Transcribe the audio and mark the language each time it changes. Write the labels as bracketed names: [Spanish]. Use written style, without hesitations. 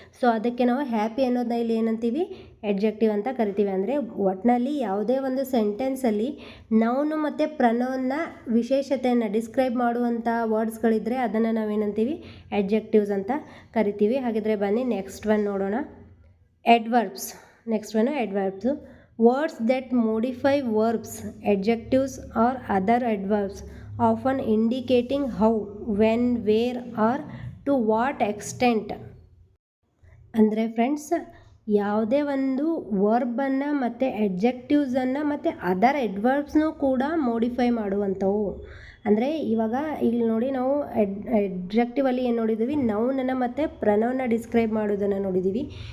[Kannada] So ಅದಕ್ಕೆ ನಾವು happy ಅನ್ನೋದನ್ನ ಇಲ್ಲಿ ಏನಂತೀವಿ, ಅಡ್ಜೆಕ್ಟಿವ್ ಅಂತ ಕರಿತೀವಿ. ಅಂದರೆ ಒಟ್ಟಿನಲ್ಲಿ ಯಾವುದೇ ಒಂದು ಸೆಂಟೆನ್ಸಲ್ಲಿ ನೌನು ಮತ್ತು ಪ್ರನೌನ್ನ ವಿಶೇಷತೆಯನ್ನು ಡಿಸ್ಕ್ರೈಬ್ ಮಾಡುವಂಥ ವರ್ಡ್ಸ್ಗಳಿದ್ದರೆ ಅದನ್ನು ನಾವೇನಂತೀವಿ, ಅಡ್ಜೆಕ್ಟಿವ್ಸ್ ಅಂತ ಕರಿತೀವಿ. ಹಾಗಿದ್ರೆ ಬನ್ನಿ ನೆಕ್ಸ್ಟ್ ಒನ್ ನೋಡೋಣ, adverbs. Next one ಅಡ್ವರ್ಬ್ಸು. [English] Words that modify verbs, adjectives or other adverbs, often indicating how, when, where or to what extent. [Kannada] ಅಂದರೆ ಫ್ರೆಂಡ್ಸ್, ಯಾವುದೇ ಒಂದು ವರ್ಬನ್ನು ಮತ್ತು ಅಡ್ಜೆಕ್ಟಿವ್ಸನ್ನು ಮತ್ತು ಅದರ್ ಅಡ್ವರ್ಬ್ಸ್ನೂ ಕೂಡ ಮೋಡಿಫೈ ಮಾಡುವಂಥವು. ಅಂದರೆ ಇವಾಗ ಇಲ್ಲಿ ನೋಡಿ ನಾವು ಅಡ್ಜೆಕ್ಟಿವಲ್ಲಿ ಏನು ನೋಡಿದ್ದೀವಿ, ನೌನನ್ನು ಮತ್ತು ಪ್ರನೌನ್ನ ಡಿಸ್ಕ್ರೈಬ್ ಮಾಡೋದನ್ನು ನೋಡಿದ್ದೀವಿ.